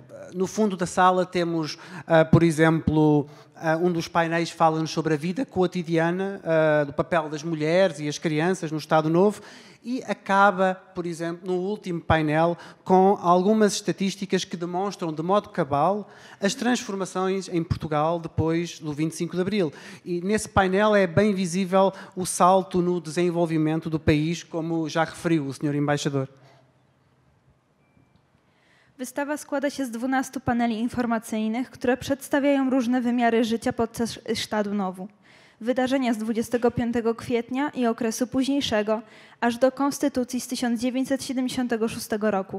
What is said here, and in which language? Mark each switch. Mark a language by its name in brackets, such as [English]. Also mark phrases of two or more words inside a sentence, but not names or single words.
[Portuguese] No fundo da sala temos, por exemplo, um dos painéis fala-nos sobre a vida cotidiana, do papel das mulheres e as crianças no Estado Novo, e acaba, por exemplo, no último painel, com algumas estatísticas que demonstram de modo cabal as transformações em Portugal depois do 25 de Abril. E nesse painel é bem visível o salto no desenvolvimento do país, como já referiu o Sr. Embaixador. [Polish] Wystawa składa się z 12 paneli informacyjnych, które przedstawiają różne wymiary życia podczas Stadu Nowu. Wydarzenia z 25 kwietnia i okresu późniejszego, aż do Konstytucji z 1976 roku.